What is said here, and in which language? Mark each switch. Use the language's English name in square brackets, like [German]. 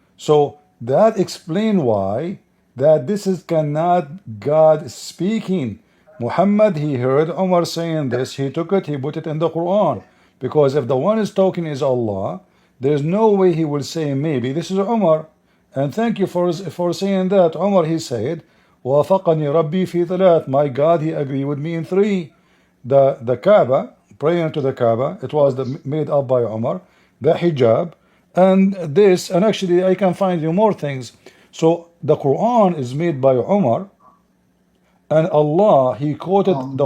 [English] So that explain why that this is cannot God speaking. Muhammad, he heard Umar saying this, he took it, he put it in the Quran. Because if the one is talking is Allah, there's no way he will say maybe. This is Umar. And thank you for saying that. Umar, he said, [Arabic] وافقني ربي في ثلاث. [English] My God, he agreed with me in three. The Kaaba, praying to the Kaaba, it was made up by Umar. The hijab, and this, and actually I can find you more things. So the Quran is made by Umar, and Allah, he quoted the